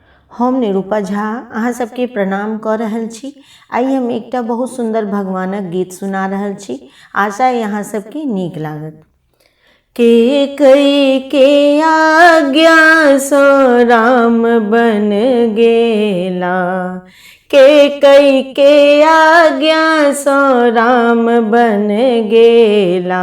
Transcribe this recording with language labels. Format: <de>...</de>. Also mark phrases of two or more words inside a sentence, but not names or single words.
<mai>हम निरूपा झा अहाँ सबके प्रणाम कऽ रहल छी। आइ हम एकटा बहुत सुंदर भगवानक गीत सुना रहल छी। आशा यहाँ सबके नीक लागत। के कई के आज्ञा सो राम बन गेला, के कई के आज्ञा सो राम बन गेला।</mai>